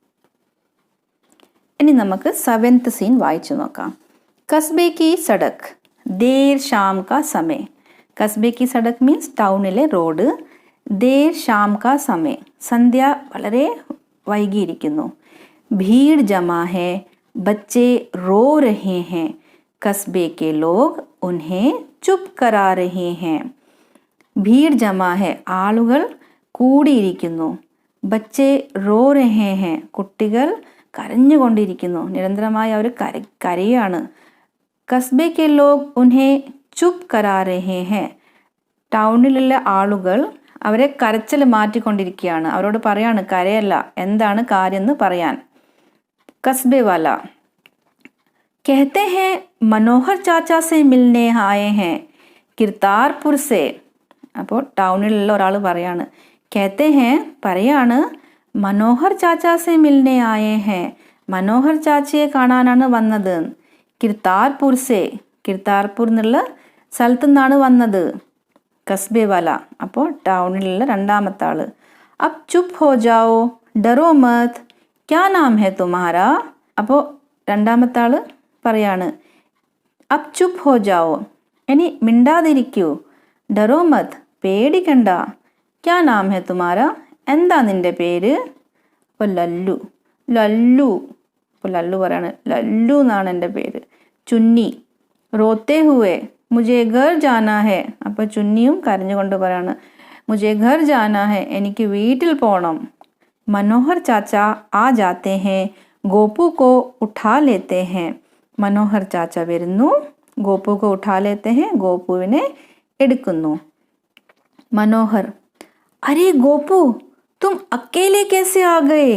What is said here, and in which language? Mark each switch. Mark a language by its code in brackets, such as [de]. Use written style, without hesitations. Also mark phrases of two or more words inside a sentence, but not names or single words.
[ml] ഇനി നമുക്ക് 7th സീൻ വായിച്ചു നോക്കാം. [hi] कस्बे की सड़क, देर शाम का समय. कस्बे की सड़क [ml] മീൻസ് ടൗണിലെ റോഡ്. [hi] देर शाम का समय, [ml] സന്ധ്യ വളരെ വൈകിയിരിക്കുന്നു. [hi] भीड़ जमा है, ബच्चे रो रहे हैं, कस्बे के लोग उन्हें चुप करा रहे हैं. भीड़ जमा है, [ml] ആളുകൾ കൂടിയിരിക്കുന്നു. [hi] बच्चे रो रहे हैं, [ml] കുട്ടികൾ കരഞ്ഞുകൊണ്ടിരിക്കുന്നു. നിരന്തരമായി അവർ കരയാണ്. [hi] कस्बे के लोग उन्हें चुप करा रहे हैं, [ml] ടൗണിലുള്ള ആളുകൾ അവരെ കരച്ചിൽ മാറ്റിക്കൊണ്ടിരിക്കുകയാണ്. അവരോട് പറയാണ് കരയല്ല, എന്താണ് കാര്യം എന്ന് പറയാൻ. [hi] कस्बे वाला कहते हैं मनोहर चाचा से मिलने आए हैं किरतारपुर से. [ml] അപ്പോൾ ടൗണിലുള്ള ഒരാൾ പറയാണ് [hi] कहते हैं [ml] പറയാണ് [hi] मनोहर चाचा से मिलने आए हैं, [ml] മനോഹർ ചാച്ചയെ കാണാനാണ് വന്നത്. [hi] किरतारपुर से, [ml] കിർതാർപുർ എന്നുള്ള സ്ഥലത്തു നിന്നാണ് വന്നത്. [hi] कस्बे वाला, [ml] അപ്പോൾ ടൗണിലുള്ള രണ്ടാമത്തെ ആള്. [hi] अब चुप हो जाओ, डरो मत, क्या नाम है तुम्हारा. [ml] അപ്പോൾ രണ്ടാമത്തെ ആള് പറയാണ് [hi] अब चुप हो जाओ, [ml] ഇനി മിണ്ടാതിരിക്കൂ. [hi] डरो मत, [ml] പേടിക്കണ്ട. [hi] क्या नाम है तुम्हारा, [ml] എന്താ നിന്റെ പേര്. അപ്പോൾ ലല്ലു, ലല്ലു. അപ്പോൾ ലല്ലു പറയാണ് ലല്ലു എന്നാണ് എൻ്റെ പേര്. [hi] चुन्नी, रोते हुए मुझे घर जाना है. [ml] അപ്പോൾ ചുന്നിയും കരഞ്ഞുകൊണ്ട് പറയാണ് [hi] मुझे घर जाना है, [ml] എനിക്ക് വീട്ടിൽ പോകണം. [hi] मनोहर चाचा आ जाते हैं, गोपू को उठा लेते हैं. [ml] മനോഹർ ചാച്ച വരുന്നു, [hi] गोपू को उठा लेते हैं, [ml] ഗോപുവിനെ എടുക്കുന്നു. [hi] मनोहर, अरे गोपू तुम अकेले कैसे आ गए.